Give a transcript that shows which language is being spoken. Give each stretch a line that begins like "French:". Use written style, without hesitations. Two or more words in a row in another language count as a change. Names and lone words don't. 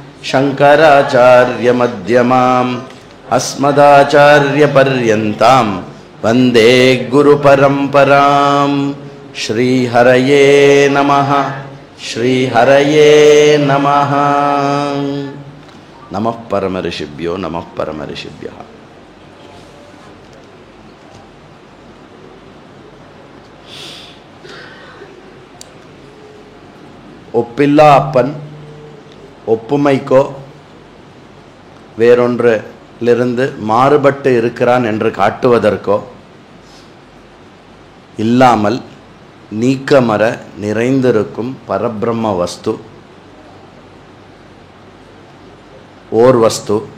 Sanskrit: शङ्कराचार्यमध्यमाम् अस्मदाचार्यपर्यन्तां वन्दे गुरुपरम्पराम् श्रीहरये नमः श्रीहरये नमः नमः परमऋषिभ्यो नमः परमऋषिभ्यः
Tamil: ஒப்பில்லா அப்பன் ஒப்புமைக்கோ வேறொன்றிலிருந்து மாறுபட்டு இருக்கிறான் என்று காட்டுவதற்கோ இல்லாமல் நீக்கமற நிறைந்திருக்கும் பரபிரம்ம வஸ்து ஓர் வஸ்து.